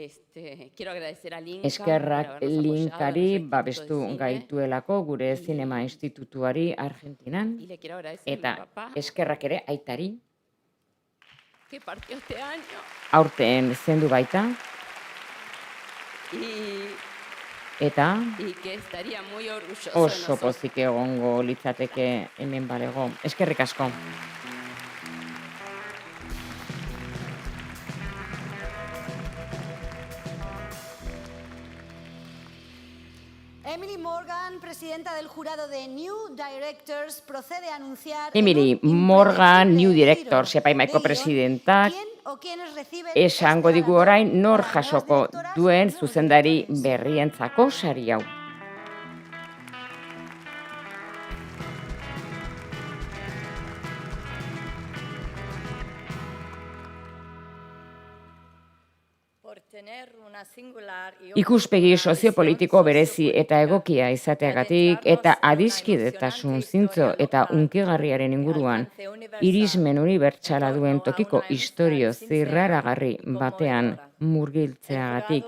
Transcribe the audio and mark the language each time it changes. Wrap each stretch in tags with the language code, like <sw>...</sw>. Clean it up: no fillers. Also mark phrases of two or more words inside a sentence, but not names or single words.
<eu>Eskerrak Linkari babestu gaituelako gure zinema institutuari Argentinan, eta eskerrak ere aitari. Aurten zendu baita. Eta oso pozik egongo litzateke hemen balego. Eskerrik asko.</eu> <es>Emily Morgan, presidenta del jurado de New Directors, procede a anunciar...</es> <eu>Emily Morgan, New Directors, epaimaiko presidentak, esango digu orain nor jasoko duen zuzendari berrientzako sari hau. Ikuspegi soziopolitiko berezi eta egokia izateagatik eta adiskidetasun zintzo eta hunkigarriaren inguruan irismen unibertsala duen tokiko istorio zirraragarri batean murgiltzeagatik.</eu>